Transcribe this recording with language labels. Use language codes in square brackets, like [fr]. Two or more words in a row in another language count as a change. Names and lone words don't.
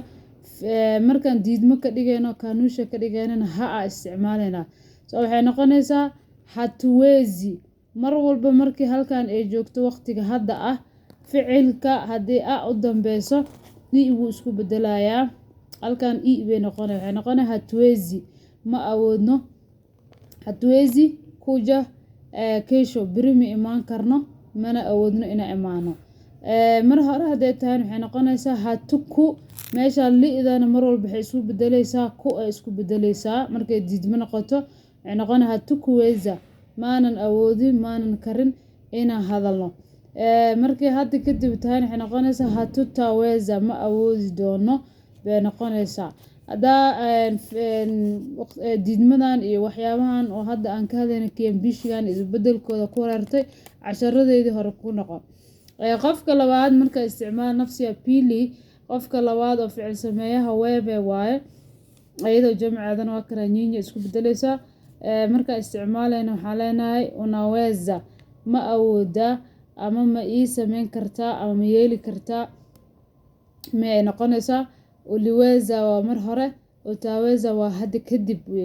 [so] Markaan diidmo ka dhigayno kaanusha ka dhigaynana ha isticmaalena. So waxay noqonaysaa hatuwezi. Mar walba markii halkan ay joogto waqtiga hadda ah, ficilka haddii u dambeyso wuu isku bedelayaa. Halkan bay noqonaysaa, waxay noqonaysaa hatuwezi, ma awoodno. [sw] Hatuwezi kuja kesho, [so] beri ma imaan karno, mana awoodno inaan imaano. Mar hore hadday tahay waxay noqonaysaa hatuku. Meesha li'dana mar walba waxay isu bedelaysaa ku ay isku bedelaysaa. Markay diidmo noqoto waxay noqonaysaa hatukuweza, maanan awoodin, maanan karin inaan hadalno. Markay hadda kadib tahay waxay noqonaysaa hatutaweza, ma awoodi doono bay noqonaysaa. Haddaa diidmadan iyo waxyaabahan oo hadda aan ka hadlayna KMBishigan is bedelkooda ku wareertay casharadeedii hore ku noqon. Qofka labaad marka isticmaal [sw] nafsi ya pili, [so] qofka labaad oo ficil sameeyaha wewe waaye ayadoo jamceedana waa kana nyinyi isku bedelaysaa. Marka isticmaalayna waxaa leenahay unaweza, ma awoodaa ama ma ii samayn kartaa ama ma yeeli kartaa. Ma ay noqonaysaa uliweza waa mar hore, utaweza waa hadda kadib wey.